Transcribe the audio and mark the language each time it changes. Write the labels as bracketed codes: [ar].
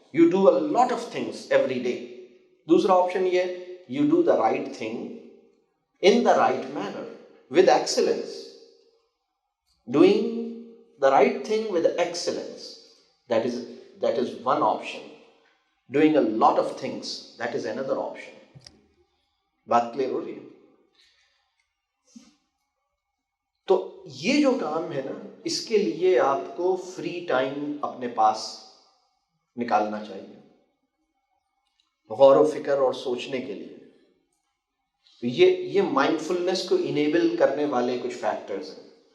[en] You do a lot of things every day. [hi] दूसरा option ये, [en] You do the right thing in the right manner with excellence. Doing the right thing with excellence, that is one option. Doing a lot of things, that is another option. [hi] बात clear हो रही है? तो ये जो काम है ना, इसके लिए आपको फ्री टाइम अपने पास निकालना चाहिए, गौर व फिक्र और सोचने के लिए। तो ये माइंडफुलनेस को इनेबल करने वाले कुछ फैक्टर्स हैं।